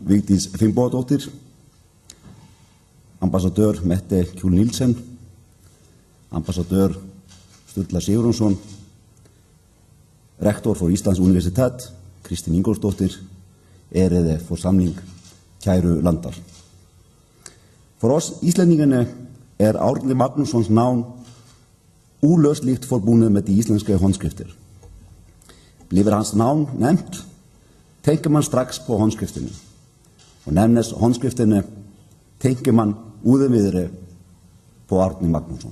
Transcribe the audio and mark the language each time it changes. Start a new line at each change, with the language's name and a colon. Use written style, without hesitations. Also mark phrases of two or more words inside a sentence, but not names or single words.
Danish: Vigdís Finnbogadóttir, ambassadør Mette Kjol Nielsen, ambassadør Sturla Sigurjónsson, rektor for Íslands Universitet, Kristín Ingólfsdóttir, ærede forsamling,
Icelandic: kæru landar.
Danish: For os islændingerne er Árni Magnússons navn uløseligt forbundet med de islandske håndskrifter. Bliver hans navn nævnt, tænker man straks på håndskriftene. Og nævnes håndskriftene, tænker man uden videre på Árni Magnússon.